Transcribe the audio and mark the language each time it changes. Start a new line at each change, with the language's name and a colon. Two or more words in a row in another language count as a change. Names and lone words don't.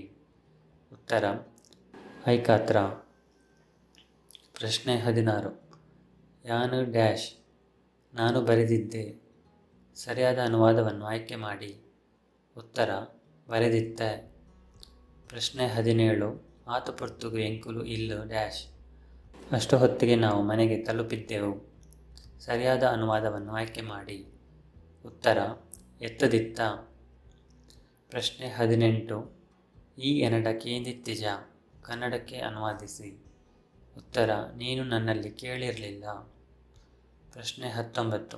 Kannada: ಉತ್ತರ: ಐಕಾತ್ರ. ಪ್ರಶ್ನೆ 16. ಯಾನು ಡ್ಯಾಶ್ ನಾನು ಬರೆದಿದ್ದೆ. ಸರಿಯಾದ ಅನುವಾದವನ್ನು ಆಯ್ಕೆ ಮಾಡಿ. ಉತ್ತರ: ಬರೆದಿತ್ತೆ. ಪ್ರಶ್ನೆ 17.
Tulu: ಆತು ಪೊರ್ತುಗು ಎಂಕುಲು ಇಲ್ಲು ಡ್ಯಾಶ್.
Kannada: ಅಷ್ಟು ಹೊತ್ತಿಗೆ ನಾವು ಮನೆಗೆ ತಲುಪಿದ್ದೆವು. ಸರಿಯಾದ ಅನುವಾದವನ್ನು ಆಯ್ಕೆ ಮಾಡಿ. ಉತ್ತರ: ಎತ್ತದಿತ್ತ. ಪ್ರಶ್ನೆ 18.
Tulu: ಈ ಎನಡ ಕೇಂದಿತ್ತಿಜ.
Kannada: ಕನ್ನಡಕ್ಕೆ ಅನುವಾದಿಸಿ. ಉತ್ತರ: ನೀನು ನನ್ನಲ್ಲಿ ಕೇಳಿರಲಿಲ್ಲ. ಪ್ರಶ್ನೆ 19.